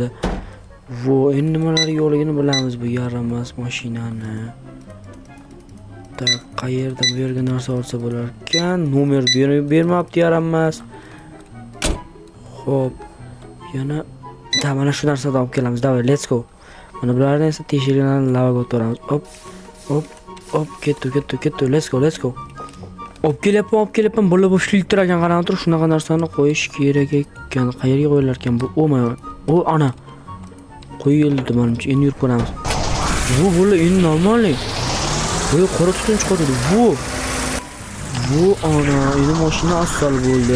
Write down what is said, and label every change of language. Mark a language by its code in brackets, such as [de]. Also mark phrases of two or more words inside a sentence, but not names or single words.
[uz] Endi nimalar yo'qligini bilamiz bu yaramas mashinani. Qayerda bu yerga narsa olsa bo'lar ekan. Nomer bermabdi, yaramas. Xo'p, yana mana shu narsani olib kelamiz. [en] Davay, let's go. [uz] Mana bularni esa teshiklarni lavaga o'tiramiz. Hop, ketdi. [en] Let's go. [uz] Olib kelyapman, bola boshlayib turar ekan, qarab tur, shunaqa narsani qo'yish kerak ekan. Qayerga qo'yilar ekan bu? O ana. Qo'yildi menimcha. Endi yurib ko'ramiz. Bu bola endi normalniy. Bu qora tutun chiqadi. Bu ana, endi mashina asfal bo'ldi.